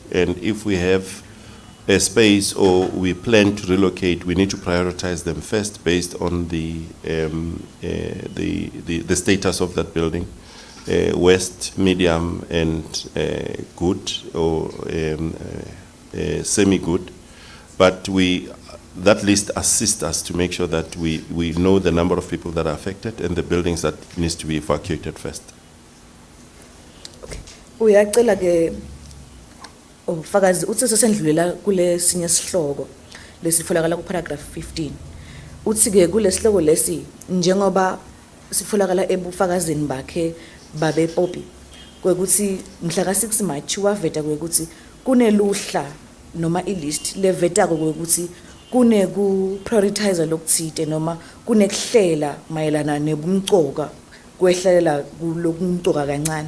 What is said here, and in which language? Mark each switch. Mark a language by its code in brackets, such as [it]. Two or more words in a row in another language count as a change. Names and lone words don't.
[en] And if we have a space or we plan to relocate, we need to prioritize them first based on the status of that building. West, medium, and good or semi-good. But that list assists us to make sure that we know the number of people that are affected and the buildings that needs to be evacuated first. [ss] Uyacela ke ufakazi uthi sesendlulela kule sinye sihloko lesitholakala ku paragraph 15. Uthi ke kule sihloko lesi njengoba sitholakala ebufakazini bakhe babe Poppy kwekuthi mhla ka 6 March waveta kwekuthi kuneluhla noma ilist leveta kwekuthi kune ku prioritize lokuthite noma kunekuhlela mayelana nebumcoka kwehlela kulokumcoka kancane